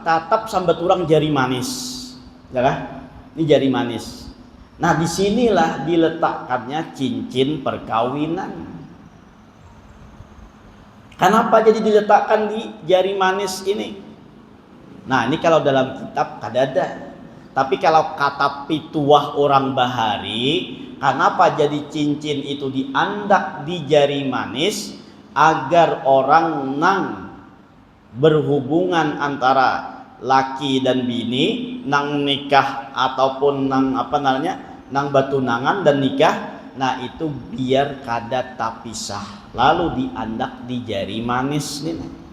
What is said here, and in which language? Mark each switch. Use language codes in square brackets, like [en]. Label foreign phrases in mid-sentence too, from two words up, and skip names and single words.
[bjn] Tatap sambat orang jari manis. Ya kan? Ini jari manis. Nah, disinilah diletakkannya cincin perkawinan. Kenapa jadi diletakkan di jari manis ini? Nah, ini kalau dalam kitab kadada. Tapi kalau kata pituah orang Bahari, kenapa jadi cincin itu diandak di jari manis? Agar orang nang berhubungan antara laki dan bini, nang nikah ataupun nang nang batunangan dan nikah, nah itu biar kada tapisah, lalu diandak di jari manis nih.